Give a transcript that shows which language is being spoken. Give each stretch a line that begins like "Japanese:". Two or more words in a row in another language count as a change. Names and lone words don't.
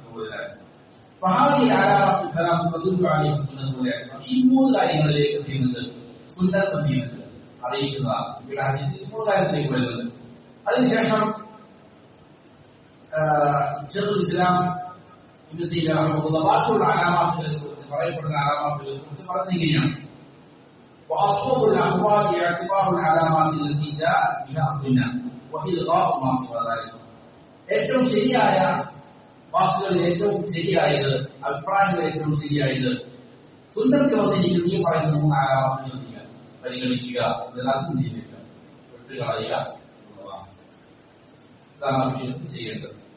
Malayalam: ഈ 3 കാര്യങ്ങളിലേക്ക് ചെയ്യുന്നത് സുന്നത്ത് ചെയ്യുന്നത് അറിയിക്കുന്നതാണ്. ഇവിടെ ഹദീസിൽ 3 കാര്യത്തിലേക്ക് വരുന്നത്. അതിനുശേഷം ഷെയ്ഖുൽ ഇസ്ലാം ഇബ്നു തൈമിയ്യ റഹിമഹുല്ലാഹ് ബാക്കിയുള്ള അലാമത്തുകളെ കുറിച്ച് പറയപ്പെടുന്ന അലാമത്തുകളെ കുറിച്ച് പറഞ്ഞിരിക്കുകയാണ്.
Arabic: وأصحاب الأقوال اعتبار العلامات التي جاء بها السنة وإلغاء ما سوى ذلك.
Malayalam: ഏറ്റവും ശരിയായ വാക്കുകൾ ഏറ്റവും ശരിയായത്, അഭിപ്രായങ്ങൾ ഏറ്റവും ശരിയായത് സുന്നത്തിൽ വന്നിരിക്കുന്ന ഈ പറയുന്ന 3 ആലാമത്തുകൾ ചെയ്യുക, പരിഗണിക്കുക, ഇതിനകത്ത് ജീവിക്കുക, വിട്ടുകളയുക എന്നുള്ളതാണ്. ഇതാണ് വിഷയത്തിൽ ചെയ്യേണ്ടത്.